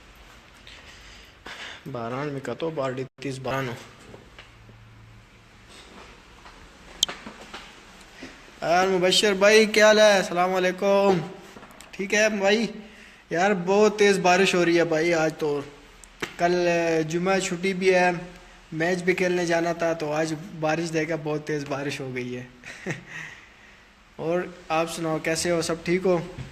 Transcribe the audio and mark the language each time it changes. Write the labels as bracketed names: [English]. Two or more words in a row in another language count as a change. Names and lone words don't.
[Pashto] باران مې کتو بار ډېر تیز باران و یار مبشر [Urdu] بھائی کیا حال ہے السلام علیکم ٹھیک ہے بھائی یار بہت تیز بارش ہو رہی ہے بھائی آج تو کل جمعہ چھٹی بھی ہے میچ بھی کھیلنے جانا تھا تو آج بارش دے گا بہت تیز بارش ہو گئی ہے اور آپ سناؤ کیسے ہو سب ٹھیک ہو